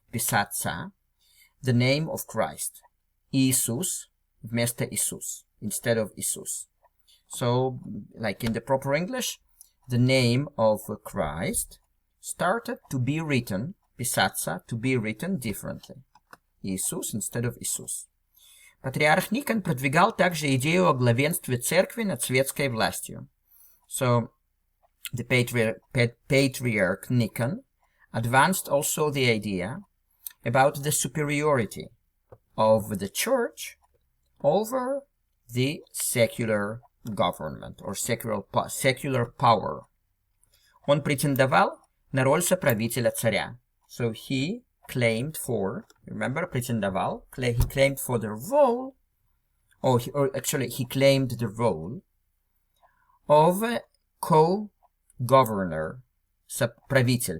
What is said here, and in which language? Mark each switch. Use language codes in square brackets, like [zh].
[ru] Писаться. [en] The name of Christ. [ru] Иисус вместо Иисус. [en] Instead of Иисус. So, like in the proper English, the name of Christ started to be written, писаться, to be written differently. Иисус instead of Иисус. [ru] Патриарх Никон продвигал также идею о главенстве церкви над светской властью. [en] So, the patriarch Nikon advanced also the idea about the superiority of the church over the secular government or secular power. [ru] Он претендовал на роль соправителя царя. [en] So he claimed for, remember, претендовал, he claimed for the role, or actually he claimed the role of a co-governor, правитель.